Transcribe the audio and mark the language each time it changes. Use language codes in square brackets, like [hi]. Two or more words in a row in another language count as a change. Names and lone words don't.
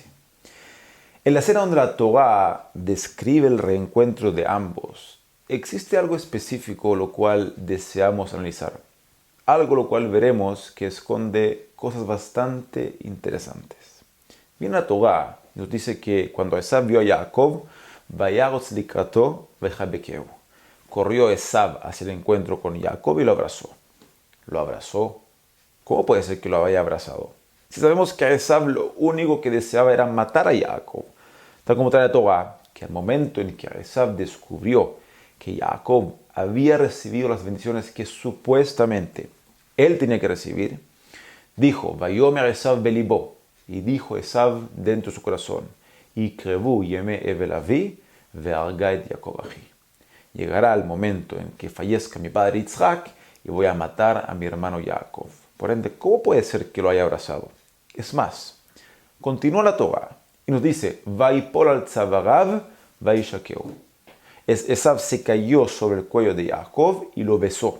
[es] En la escena donde la Torah describe el reencuentro de ambos, existe algo específico lo cual deseamos analizar. Algo lo cual veremos que esconde cosas bastante interesantes. Viene la Torah y nos dice que cuando Esav vio a Jacob, [he] וירץ לקראתו ויחבקהו. [es] Corrió Esav hacia el encuentro con Jacob y lo abrazó. ¿Lo abrazó? ¿Cómo puede ser que lo haya abrazado? Si sabemos que a Esav lo único que deseaba era matar a Jacob, tal como trae la Torah, que al momento en que Esav descubrió que Jacob había recibido las bendiciones que supuestamente él tenía que recibir, dijo, [he] ויאמר עשו בלבו, [es] y dijo Esav dentro de su corazón, [he] יקרבו ימי אבל אבי ואהרגה את יעקב אחי. [es] Llegará el momento en que fallezca mi padre Yitzhak y voy a matar a mi hermano Jacob. Por ende, ¿cómo puede ser que lo haya abrazado? Es más, continúa la Torah y nos dice, [he] ויפל על צואריו וישקהו. [es] Esav se cayó sobre el cuello de Jacob y lo besó.